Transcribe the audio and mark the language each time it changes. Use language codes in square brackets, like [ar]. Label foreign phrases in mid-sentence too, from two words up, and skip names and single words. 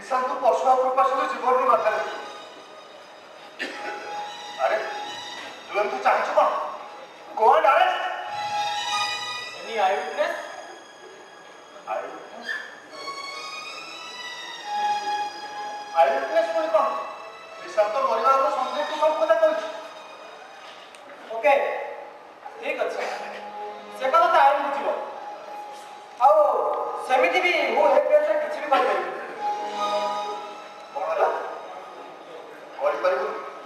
[or] ନିଶାନ୍ତ ପଶୁ ଆଉ ପ୍ରକାଶନ ଜୀବନରୁ ମାଥା ନେବି। ଆରେ ତୁ ଏମିତି ଚାହିଁଛୁ କଣ? [en] Go and arrest. Any eyewitness? [or] Eyewitness? Eyewitness ପୁଣି କଣ? ନିଶାନ୍ତ ମରିବାର ସନ୍ଦେହକୁ ସବୁ କଥା କହିଛି। ଓକେ, ଠିକ ଅଛି। ସେ କଥା ତ ଆଇନ ବୁଝିବ। ଆଉ ସେମିତି ବି ମୁଁ ଏ କେସରେ କିଛି ବି କରିପାରିବିନି। କଣ ହେଲା? କରିପାରିବୁନି?